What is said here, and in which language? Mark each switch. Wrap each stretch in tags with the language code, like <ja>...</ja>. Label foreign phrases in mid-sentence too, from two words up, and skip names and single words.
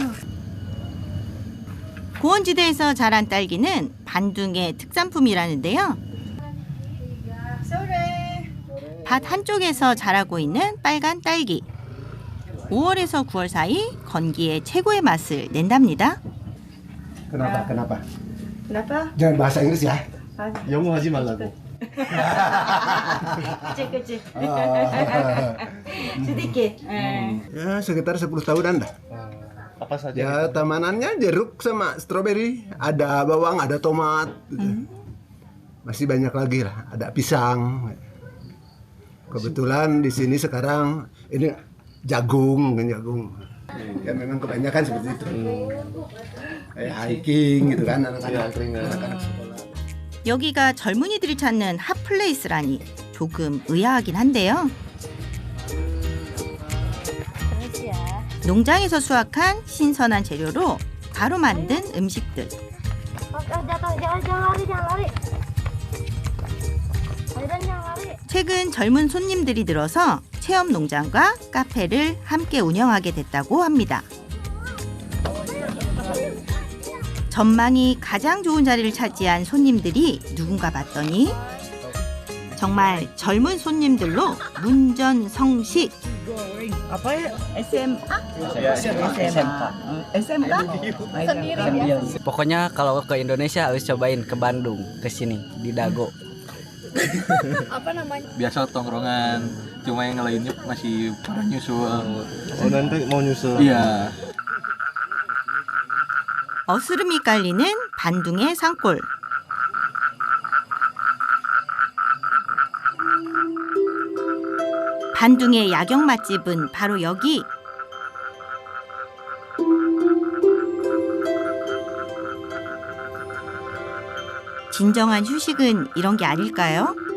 <ko>고원지대에서 자란 딸기는 반둥의 특산품이라는데요. 밭 한쪽에서 자라고 있는 빨간 딸기. 5월에서 9월 사이 건기에 최고의 맛을 낸답니다.</ko> <id>Kenapa? Kenapa? Jangan bahasa Inggris ya.</id> <ko>영어 하지 말라고.</ko> <id>Kecil-kecil. Sedikit. Ya sekitar 10 tahunan dah. Apa saja? Ya tamanannya jeruk sama stroberi, ada bawang, ada tomat. Gitu. Masih banyak lagi lah, ada pisang. Kebetulan di sini sekarang ini jagung. Ya memang kebanyakan seperti itu. Kayak hiking gitu kan anak-anak sekolah.</id> <ko>여기가 젊은이들이 찾는 핫플레이스라니 조금 의아하긴 한데요. 농장에서 수확한 신선한 재료로 바로 만든 음식들. 최근 젊은 손님들이 늘어서 체험 농장과 카페를 함께 운영하게 됐다고 합니다. 전망이 가장 좋은 자리를 차지한 손님들이 누군가 봤더니 정말 젊은 손님들로 문전성시.</ko> <id>Pokoknya kalau ke Indonesia harus cobain ke Bandung, ke sini di Dago. Apa namanya? Biasa tongkrongan, cuma yang lainnya masih pada nyusul. Oh nanti mau nyusul. Iya.</id> <ko>어스름이 깔리는 반둥의 산골. 반둥의 야경 맛집은 바로 여기. 진정한 휴식은 이런 게 아닐까요?</ko>